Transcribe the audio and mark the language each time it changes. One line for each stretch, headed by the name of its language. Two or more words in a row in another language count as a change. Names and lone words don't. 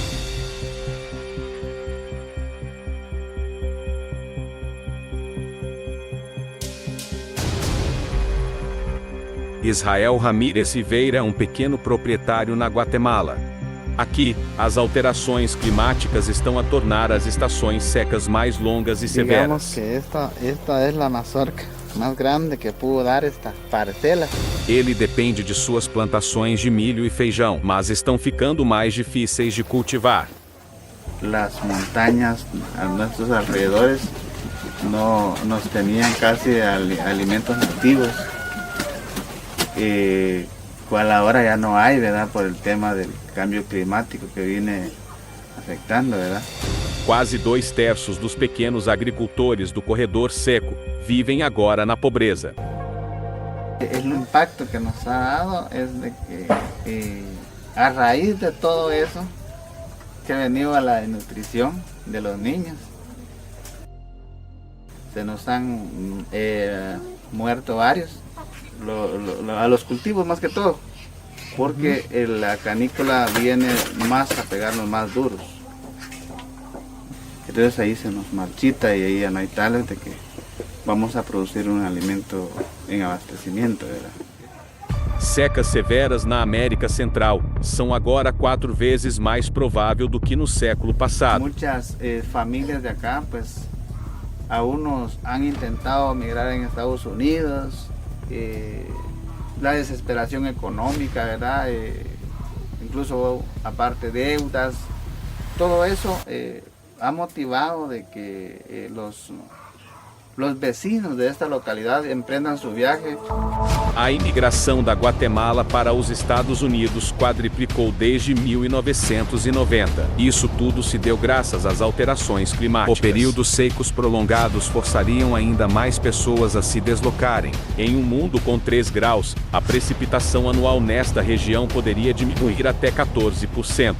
Portuguese: Israel Ramírez Silveira é um pequeno proprietário na Guatemala. Aqui, as alterações climáticas estão a tornar as estações secas mais longas e
Spanish: Digamos
Portuguese: severas.
Spanish: que esta es la mazorca más grande que pudo dar esta parcela.
Portuguese: Ele depende de suas plantações de milho e feijão, mas estão ficando mais difíceis de cultivar.
Spanish: Las montañas a nuestros alrededores no nos tenían casi alimentos nativos, cual ahora ya no hay, ¿verdad? Por el tema del cambio climático que viene afectando, ¿verdad?
Portuguese: Quase 2/3 dos pequenos agricultores do Corredor Seco vivem agora na pobreza.
Spanish: El impacto que nos ha dado es de que a raíz de todo eso que ha venido a la desnutrición de los niños, se nos han muerto varios, a los cultivos más que todo, porque la canícula viene más a pegarnos más duros. Entonces ahí se nos marchita y ahí ya no hay tales de que vamos a producir un alimento en abastecimiento, ¿verdad?
Portuguese: Secas severas na América Central são agora 4 vezes mais provável do que no século passado.
Spanish: Muchas familias de acá, pues, a unos han intentado migrar en Estados Unidos, la desesperación económica, ¿verdad? Incluso aparte deudas, todo eso ha motivado de que los vecinos de esta localidad emprendan su viaje.
Portuguese: A imigração da Guatemala para os Estados Unidos quadriplicou desde 1990. Isso tudo se deu graças às alterações climáticas. Períodos secos prolongados forçariam ainda mais pessoas a se deslocarem. Em um mundo com 3 graus, a precipitação anual nesta região poderia diminuir até 14%.